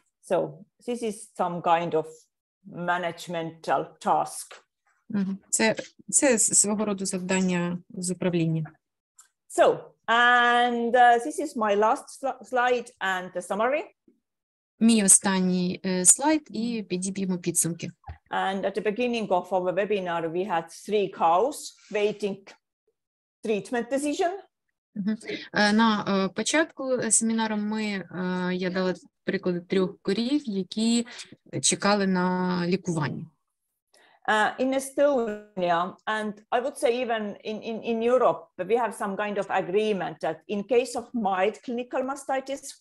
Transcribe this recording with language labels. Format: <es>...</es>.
<en>So this is some kind of managemental task.</en> <uk>Це свого роду завдання з управління.</uk> <en>So, and this is my last slide and the summary.</en> <uk>Мій останній слайд і підіб'ємо підсумки.</uk> <en>And at the beginning of our webinar, we had 3 cows waiting treatment decision.</en> <uk>На початку семінару я дала приклади 3 корів, які чекали на лікування.</uk> <en>In Estonia, and I would say even in Europe, we have some kind of agreement that in case of mild clinical mastitis,</en>